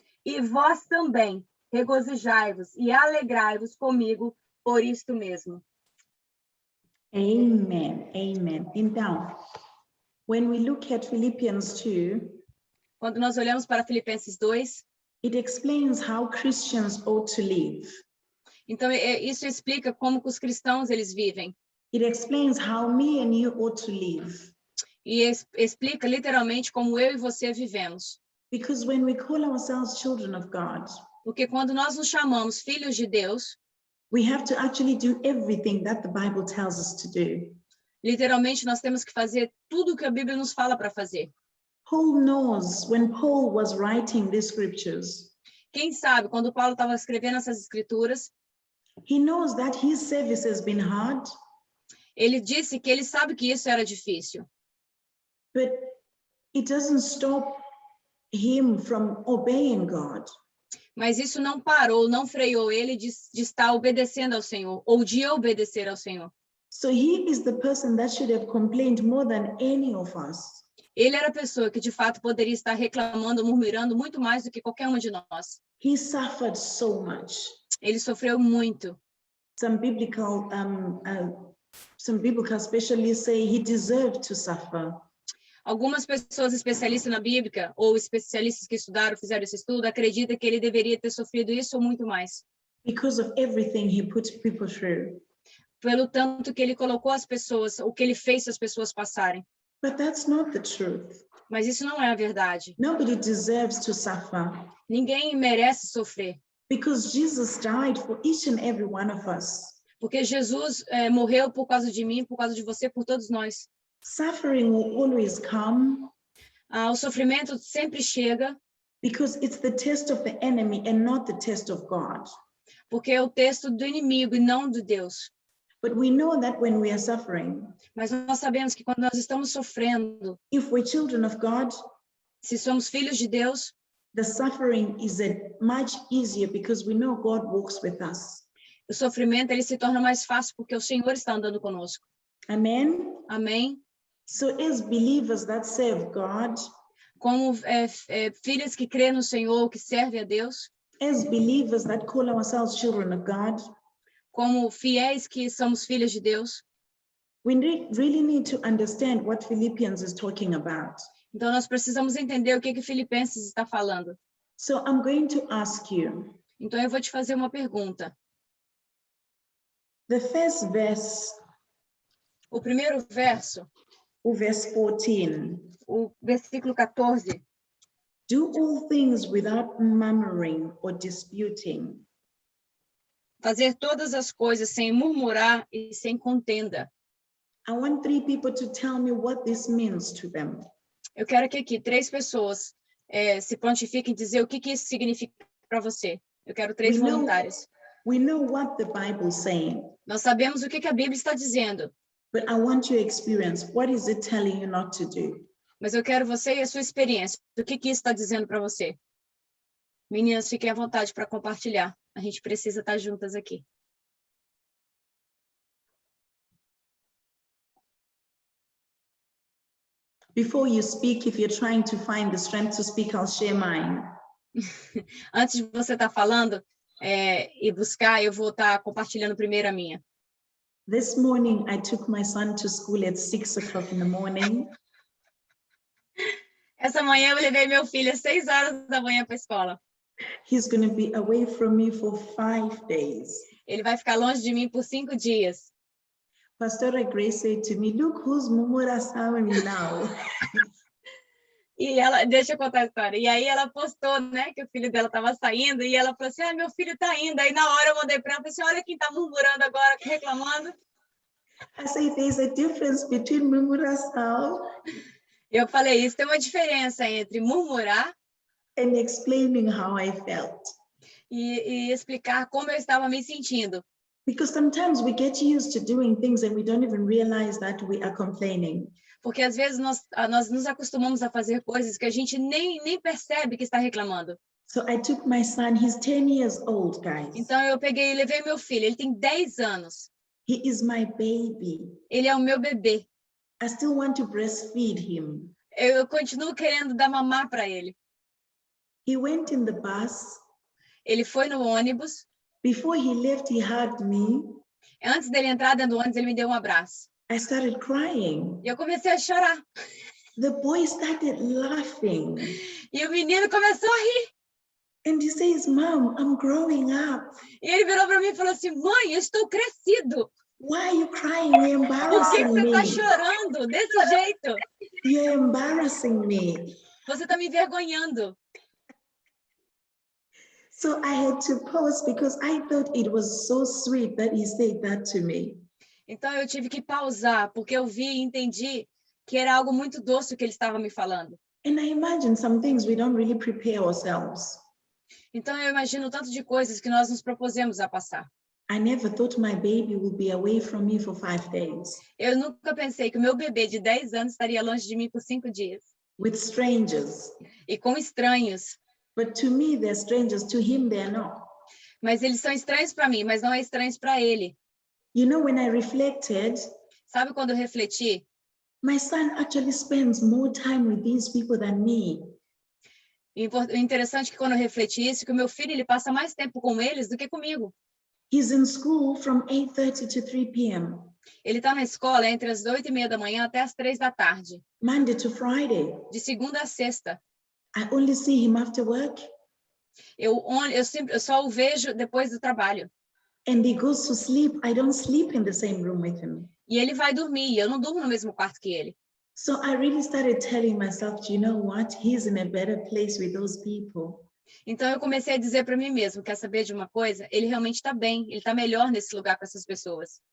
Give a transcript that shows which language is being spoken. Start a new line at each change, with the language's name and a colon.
Portuguese: E vós também regozijai-vos e alegrai-vos comigo por isto mesmo.
English: Amen. Amen.
Portuguese: Então,
English: when we look at Philippians 2,
Portuguese: Quando nós olhamos para Filipenses 2,
English: it explains how Christians ought to live.
Portuguese: então isso explica como que os cristãos eles vivem.
English: It explains how me and you ought to live.
Portuguese: E explica literalmente como eu e você vivemos.
English: Because when we call ourselves children of God,
Portuguese: Porque quando nós nos chamamos filhos de Deus,
English: we have to actually do everything that the Bible tells us to do.
Portuguese: literalmente nós temos que fazer tudo o que a Bíblia nos fala para fazer.
English: Paul knows when Paul was writing these scriptures,
Portuguese: Quem sabe, quando Paulo estava escrevendo essas escrituras,
English: he knows that his service has been hard,
Portuguese: ele disse que ele sabe que isso era difícil.
English: but it doesn't stop him from obeying God.
Portuguese: Mas isso não parou, não freou ele de estar obedecendo ao Senhor, ou de obedecer ao Senhor.
English: So he is the person that should have complained more than any of us.
Portuguese: Ele era a pessoa que, de fato, poderia estar reclamando, murmurando muito mais do que qualquer uma de nós.
English: He suffered so much.
Portuguese: Ele sofreu muito.
English: Some biblical specialists say he deserved to suffer.
Portuguese: Algumas pessoas especialistas na Bíblia, ou especialistas que estudaram, fizeram esse estudo, acreditam que ele deveria ter sofrido isso ou muito mais.
English: Because of everything he put people through.
Portuguese: Pelo tanto que ele colocou as pessoas, o que ele fez as pessoas passarem.
English: But that's not the truth.
Portuguese: Mas isso não é a verdade.
English: Nobody deserves to suffer.
Portuguese: Ninguém merece sofrer.
English: Because Jesus died for each and every one of us.
Portuguese: Porque Jesus morreu por causa de mim, por causa de você, por todos nós.
English: Suffering will always come.
Portuguese: O sofrimento sempre chega.
English: Because it's the test of the enemy and not the test of God.
Portuguese: Porque é o texto do inimigo e não de Deus.
English: But we know that when we are suffering,
Portuguese: mas nós sabemos que quando nós estamos sofrendo,
English: if we're children of God,
Portuguese: se somos filhos de Deus,
English: the suffering is much easier because we know God walks with us.
Portuguese: O sofrimento ele se torna mais fácil porque o Senhor está andando conosco.
English: Amen.
Portuguese: Amém.
English: So as believers that serve God,
Portuguese: como filhos que crêem no Senhor, que servem a Deus,
English: as believers that call ourselves children of God,
Portuguese: como fiéis que somos filhos de Deus,
English: we really need to understand what Philippians is talking about.
Portuguese: Então nós precisamos entender o que Filipenses está falando.
English: So I'm going to ask you.
Portuguese: Então eu vou te fazer uma pergunta.
English: The first verse.
Portuguese: O primeiro verso.
English: O verse 14.
Portuguese: O versículo 14.
English: Do all things without murmuring or disputing.
Portuguese: Fazer todas as coisas sem murmurar e sem contenda.
English: I want 3 people to tell me what this means to them.
Portuguese: Eu quero que aqui 3 pessoas se prontifiquem dizer o que isso significa para você. Eu quero 3 voluntários.
English: We know what the Bible is saying.
Portuguese: Nós sabemos o que a Bíblia está dizendo.
English: But I want your experience. What is it telling you not to do?
Portuguese: Mas eu quero você e a sua experiência. O que isso está dizendo para você? Meninas, fiquem à vontade para compartilhar. A gente precisa estar juntas aqui.
English: Before you speak, if you're trying to find the strength to speak, I'll share mine.
Portuguese: Antes de você estar falando e buscar, eu vou estar compartilhando primeiro a minha.
English: This morning, I took my son to school at 6 o'clock in the morning.
Portuguese: Essa manhã eu levei meu filho às 6 horas da manhã para a escola.
English: He's going to be away from me for 5 days.
Portuguese: Ele vai ficar longe de mim por 5 dias.
English: Pastora Grace said to me, look who's murmuração now.
Portuguese: E ela, deixa eu contar a história. E aí ela postou, né, que o filho dela estava saindo e ela falou assim, meu filho está indo. Aí na hora eu mandei para ela, falei assim, olha quem está murmurando agora, reclamando.
English: I said, there's a difference between murmuração.
Portuguese: Eu falei, isso tem uma diferença entre murmurar
English: and explaining how I felt.
Portuguese: E explicar como eu estava me sentindo.
English: Because sometimes we get used to doing things and we don't even realize that we are complaining.
Portuguese: Porque às vezes nós nos acostumamos a fazer coisas que a gente nem percebe que está reclamando.
English: So I took my son, he's 10 years old, guys.
Portuguese: Então eu peguei e levei meu filho, ele tem 10 anos.
English: He is my baby.
Portuguese: Ele é o meu bebê.
English: I still want to breastfeed him.
Portuguese: Eu continuo querendo dar mamar para ele.
English: He went in the bus.
Portuguese: Ele foi no ônibus.
English: Before he left, he hugged me.
Portuguese: Antes dele entrar dentro do ônibus, ele me deu um abraço.
English: I started crying.
Portuguese: E eu comecei a chorar.
English: The boy started laughing.
Portuguese: E o menino começou a rir.
English: And he says, Mom, I'm growing up.
Portuguese: E ele virou para mim e falou assim, mãe, eu estou crescido.
English: Why are you crying? You're embarrassing
Portuguese: você está
English: me.
Portuguese: chorando desse jeito?
English: You're embarrassing me.
Portuguese: Você está me envergonhando.
English: So I had to pause because I thought it was so sweet that he said that to me.
Portuguese: Então eu tive que pausar, porque eu vi e entendi que era algo muito doce o que ele estava me falando.
English: And I imagine some things we don't really prepare ourselves.
Portuguese: Então eu imagino o tanto de coisas que nós nos propusemos a passar.
English: I never thought my baby would be away from me for 5 days.
Portuguese: Eu nunca pensei que o meu bebê de 10 anos estaria longe de mim por 5 dias.
English: With strangers.
Portuguese: E com estranhos.
English: But to me, they're strangers. To him, they're not.
Portuguese: Mas eles são estranhos para mim, mas não é estranhos para ele.
English: You know, when I reflected,
Portuguese: Sabe quando eu refleti?
English: my son actually spends more time with these people than me.
Portuguese: O interessante é que quando eu refleti isso, que o meu filho ele passa mais tempo com eles do que comigo.
English: He's in school from 8:30 to 3 p.m.
Portuguese: Ele está na escola entre as 8:30 da manhã até as 3 da tarde.
English: Monday to Friday.
Portuguese: De segunda a sexta.
English: I only see him after work.
Portuguese: Eu só o vejo depois do trabalho.
English: And he goes to sleep. I don't sleep in the same room with him.
Portuguese: E ele vai dormir. Eu não durmo no mesmo quarto que ele.
English: So I really started telling myself, you know what? He's in a better place with those people.
Portuguese: Então eu comecei a dizer para mim mesmo, quer saber de uma coisa? Ele realmente está bem, ele está melhor nesse lugar com essas pessoas.